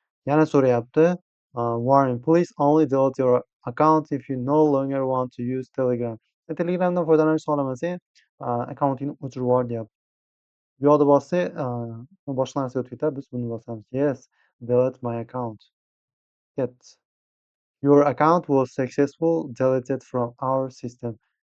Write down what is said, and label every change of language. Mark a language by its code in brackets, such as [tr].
[uz] Yana so'rayapti, [en] warning, please only delete your account if you no longer want to use Telegram. [uz] Telegramdan foydalanishni xohlamasang, akkauntingni o'chirib yubor deyapti. Bu yoqda bossak, boshqa narsaga o'tib ketadi. Biz buni bosamiz. [en] Yes, delete my account. Get. Your account was successful deleted from our system.